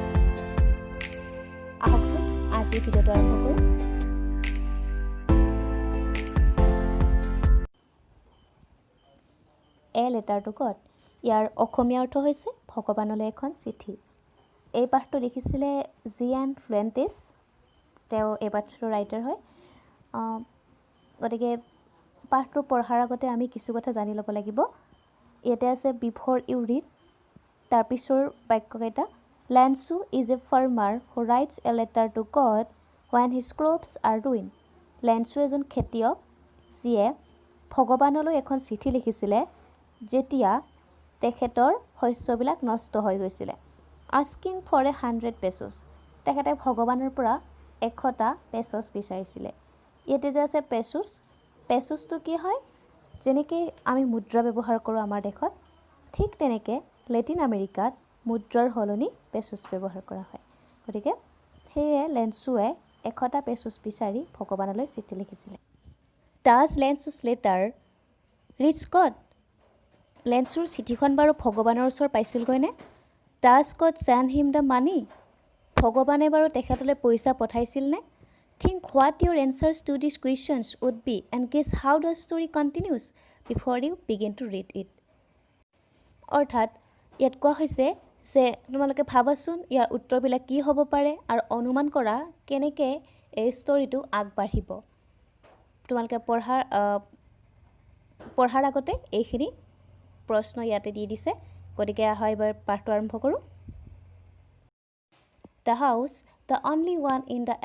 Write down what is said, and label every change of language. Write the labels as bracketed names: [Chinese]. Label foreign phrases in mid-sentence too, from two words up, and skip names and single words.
[Assamese] আহকচোন আজিৰ ভিডিঅ'টো আৰম্ভ কৰোঁ এ লেটাৰ টু গড ইয়াৰ অসমীয়া অৰ্থ হৈছে ভগৱানলৈ এখন চিঠি এই পাঠটো লিখিছিলে জি.এন. ফ্লেণ্টিছ তেওঁ এই পাঠটোৰ ৰাইটাৰ হয় গতিকে পাঠটো পঢ়াৰ আগতে আমি কিছু কথা জানি ল'ব লাগিব ইয়াতে আছে [English] before you read [Assamese] তাৰ পিছৰ বাক্যকেইটা [English] Lansu is a farmer who writes a letter to God when his crops are ruined. [Assamese] Lansu এজন খেতিয়ক যিয়ে ভগৱানলৈ এখন চিঠি লিখিছিলে যেতিয়া তেখেতৰ শস্যবিলাক নষ্ট হৈ গৈছিলে [English] asking for 100 pesos [Assamese] তেখেতে ভগৱানৰ পৰা 100টা পেছছ বিচাৰিছিলে ইয়াতে যে আছে পেছছটো কি হয় যেনেকৈ আমি মুদ্ৰা ব্যৱহাৰ কৰোঁ আমাৰ দেশত ঠিক তেনেকৈ লেটিন আমেৰিকাত মুদ্ৰাৰ হলনি পেছছ ব্যৱহাৰ কৰা হয় গতিকে সেয়ে লেন্সুৱে 100টা পেছছ বিচাৰি ভগৱানলৈ চিঠি লিখিছিলে [English] does Lansu's letter reach God [Assamese] লেন্সুৰ চিঠিখন বাৰু ভগৱানৰ ওচৰ পাইছিলগৈনে ডাজ [English] God send him the money [Assamese] ভগৱানে বাৰু তেখেতলৈ পইচা পঠাইছিলনে [English] think what your answers to this questions would be and guess how the story continues before you begin to read it [Assamese] অৰ্থাৎ ইয়াত কোৱা হৈছে যে তোমালোকে ভাবাচোন ইয়াৰ উত্তৰবিলাক কি হ'ব পাৰে আৰু অনুমান কৰা কেনেকৈ এই ষ্টৰিটো আগবাঢ়িব তোমালোকে পঢ়াৰ আগতে এইখিনি প্ৰশ্ন ইয়াতে দি দিছে গতিকে আহা এবাৰ পাঠটো আৰম্ভ কৰোঁ [English] the house the only one in the